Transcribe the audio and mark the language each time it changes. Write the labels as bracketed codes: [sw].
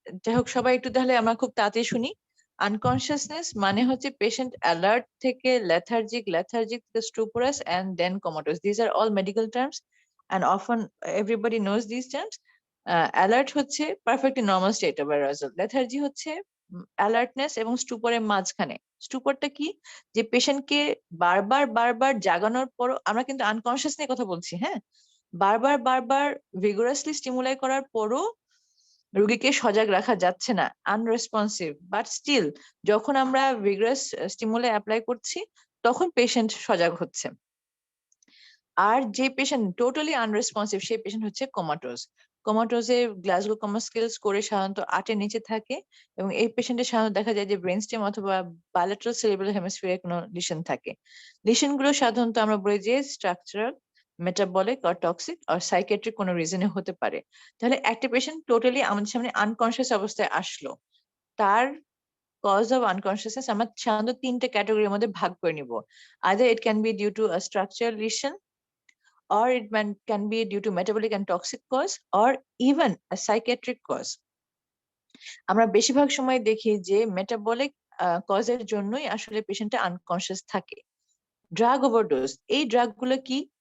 [bn] যাই হোক, সবাই একটু তাহলে আমরা খুব তাড়াতাড়ি শুনি। আনকনশাসনেস মানে হচ্ছে পেশেন্ট অ্যালার্ট থেকে লেথার্জিক থেকে স্টুপোরাস [en] and then comatose. These are all medical terms and often everybody knows these terms. [bn] Alert হচ্ছে perfectly normal state of arousal, lethargy হচ্ছে অ্যালার্টনেস এবং স্টুপরের মাঝখানে। স্টুপরটা কি? যে পেশেন্টকে বারবার জাগানোর পরও, আমরা কিন্তু আনকনশাস নিয়ে কথা বলছি, হ্যাঁ, বারবার ভিগোরাসলি স্টিমুলাই করার পরও রোগীকে সজাগ রাখা যাচ্ছে না, আনরেসপন্সিভ, বাট স্টিল যখন আমরা ভিগোরাস স্টিমুলাই অ্যাপ্লাই করছি তখন পেশেন্ট সজাগ হচ্ছে। আর যে পেশেন্ট টোটালি আনরেসপন্সিভ, সেই পেশেন্ট হচ্ছে কোমাটোজে গ্লাসগো কোমা স্কেল স্কোরে সাধারণত 8-এর নিচে থাকে, এবং এই পেশেন্টের সাধারণত দেখা যায় যে ব্রেন স্টেম অথবা বাইলেটারাল সেরিব্রাল হেমিস্ফিয়ারে কোনো লিশন থাকে। লিশন গুলো সাধারণত আমরা বলি যে স্ট্রাকচারাল, মেটাবলিক আর টক্সিক আর সাইকিয়াট্রিক কোনো রিজনে হতে পারে। তাহলে একটা পেশেন্ট টোটালি আমাদের সামনে আনকনশিয়াস অবস্থায় আসলো, তার কজ অফ আনকনশিয়াসনেস আমরা সাধারণত 3টে ক্যাটাগরির মধ্যে ভাগ করে নিব। [en] Either it can be due to a structural lesion, or it can be due to metabolic and toxic cause, or even a psychiatric cause. [bn] আমরা বেশিরভাগ সময় দেখি যে মেটাবলিক কজের জন্যই আসলে পেশেন্টটা আনকনশিয়াস থাকে। ড্রাগ ওভারডোজ, এই ড্রাগগুলো কি?